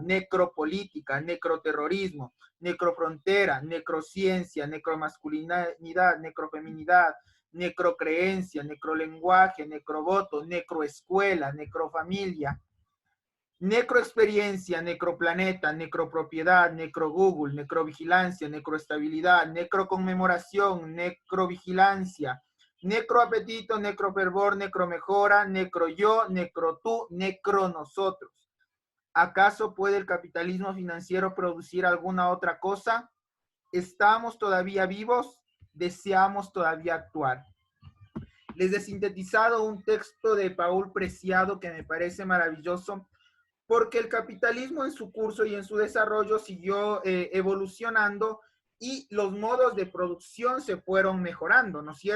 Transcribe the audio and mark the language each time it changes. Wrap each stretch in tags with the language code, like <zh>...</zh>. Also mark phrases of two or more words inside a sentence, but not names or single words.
<es>necropolítica, necroterrorismo, necrofrontera, necrociencia, necromasculinidad, necrofeminidad, necrocreencia, necrolenguaje, necrovoto, necroescuela, necrofamilia, necroexperiencia, necroplaneta, necropropiedad, necrogoogle, necrovigilancia, necroestabilidad, necroconmemoración, necrovigilancia, necroapetito, necrofervor, necromejora, necroyo, necrotú, necronosotros. ¿Acaso puede el capitalismo financiero producir alguna otra cosa? ¿Estamos todavía vivos? ¿Deseamos todavía actuar? Les he sintetizado un texto de Paul Preciado que me parece maravilloso, porque el capitalismo en su curso y en su desarrollo siguió evolucionando y los modos de producción se fueron mejorando, ¿no es cierto?</es>